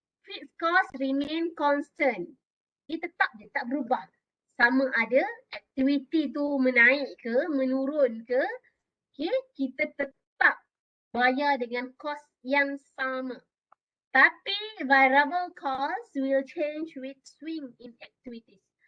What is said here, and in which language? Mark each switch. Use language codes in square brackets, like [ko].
[en] Fixed cost remain constant. [ms] Dia tetap je, tak berubah. Sama ada aktiviti tu menaik ke, menurun ke, okay, kita tetap bayar dengan kos yang sama. Tapi [en] variable cost will change with swing in activities.